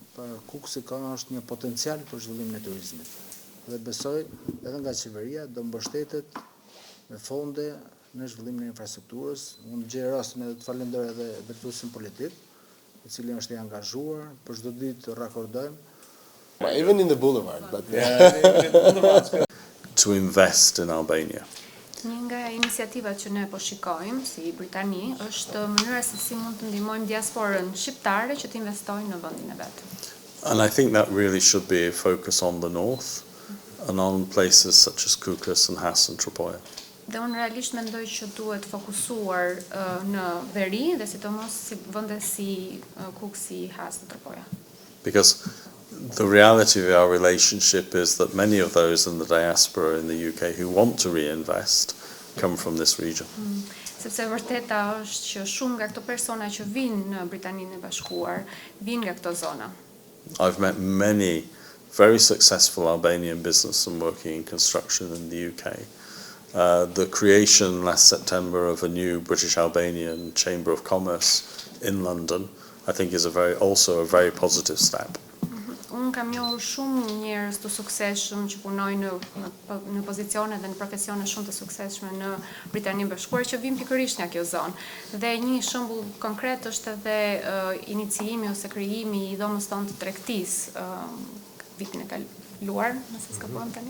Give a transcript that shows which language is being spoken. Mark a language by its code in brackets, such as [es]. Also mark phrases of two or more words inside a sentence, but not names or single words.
[sq] Për Kuksi ka është një potencial për zhvillimin e turizmit. Dhe besoj edhe nga qeveria do mbështetet me fonde në zhvillimin e infrastrukturës. Unë gjej rastin edhe të falenderoj edhe drejtuesin politik, I cili është I angazhuar, për çdo ditë të rakordojmë. [en] Even in the boulevard, but To invest in Albania. [sq] Një nga iniciativat që ne po shikojmë si Britani është mënyra se si mund të ndihmojmë diasporën shqiptare që të investojnë në vendin e vet. [en] And I think that really should be a focus on the north and on places such as Kukas and Haas and Tropoja. [sq] Dhe unë realisht mendoj që duhet fokusuar në veri dhe sidomos si vende si Kuksi, Haas dhe Tropoja. [en] Because the reality of our relationship is that many of those in the diaspora in the UK who want to reinvest come from this region. [sq] Sepse vërteta është që shumë nga këto persona që vinë në Britaninë e Bashkuar, vinë nga këto zona. [en] I've met many very successful Albanian businessmen working in construction in the UK. The creation last September of a new British Albanian Chamber of Commerce in London, I think, is also a very positive step. [sq] Unë kam njohur shumë njerëz të suksesshëm që punojnë në pozicione dhe në profesione shumë të suksesshme në Britaninë e Bashkuar që vijnë pikërisht nga kjo zonë. Dhe një shembull konkret është edhe iniciimi ose krijimi i dhomës tonë të tregtisë vitin e kaluar, nëse s'ka bën tani.